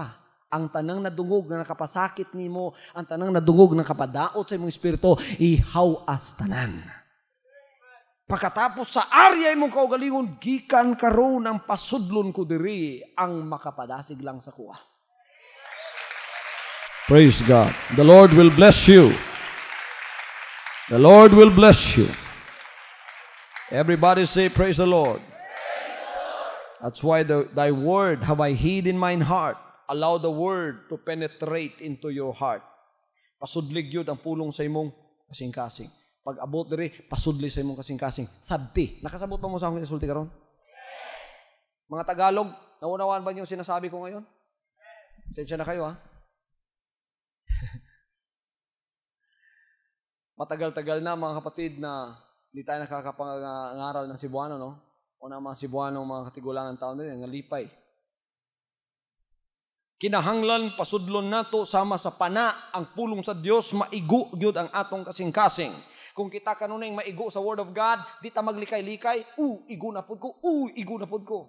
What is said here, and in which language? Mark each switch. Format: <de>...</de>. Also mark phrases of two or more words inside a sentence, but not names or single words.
<ceb>Ang tanang nadungog na nakapasakit nimo, ang tanang nadungog na kapadaot sa imong espiritu, ihawas tanan. Pagkatapos sa area imong kaugalingon, gikan karon ang pasudlon ko diri ang makapadasig lang sa kuha.</ceb> <en>Praise God. The Lord will bless you. The Lord will bless you. Everybody say, praise the Lord. That's why thy word have I hid in mine heart. Allow the word to penetrate into your heart.</en> <ceb>Pasudlig yun ang pulong sa imong kasing-kasing. Pag abot diri, pasudli sa imong kasing-kasing. Sabti. Nakasabot pa mo sa akong insulti karon?</ceb> <tl>Mga Tagalog, naunawaan ba niyo yung sinasabi ko ngayon? Sensya na kayo, ha? Matagal-tagal na mga kapatid na hindi tayo nakakapangaral ng Cebuano, no?</tl> <ceb>O na mga Cebuano, mga katigulangan taon din, nga lipay. Kinahanglan, pasudlon nato sama sa pana ang pulong sa Dios, maigo gyud ang atong kasing-kasing. Kung kita kanunay maigo sa</ceb> <en>Word of God,</en> <ceb>di ta maglikay-likay, igo na pud ko, igo na pud ko.</ceb>